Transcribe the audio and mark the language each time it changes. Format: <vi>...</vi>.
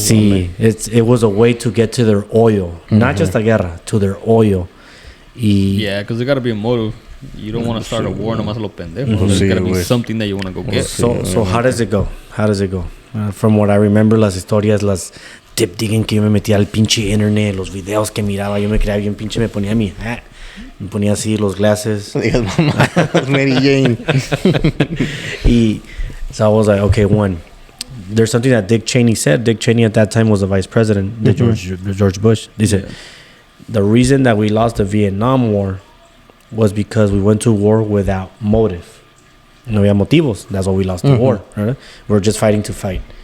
<en>Sí, it was a way to get to their oil. Not just a guerra, to their oil. Yeah, because there gotta be a motive. You don't want to start a war</en> <es>nomás a lo pendejo.</es> <en>There's gotta be something that you want to go get. So how does it go? From what I remember,</en> <es>las historias, las tip digging que yo me metía al pinche internet, los videos que miraba, yo me creía bien pinche, me ponía mi hat, me ponía así los glasses. Digas, mamá, Mary Jane.</es> <en>So I was like, okay, there's something that Dick Cheney said. Dick Cheney at that time was the vice president, the George Bush. Dice, the reason that we lost the Vietnam War was because we went to war without motive.</en> <es>No había motivos.</es> <en>That's why we lost the war. Right? We're just fighting to fight.</en>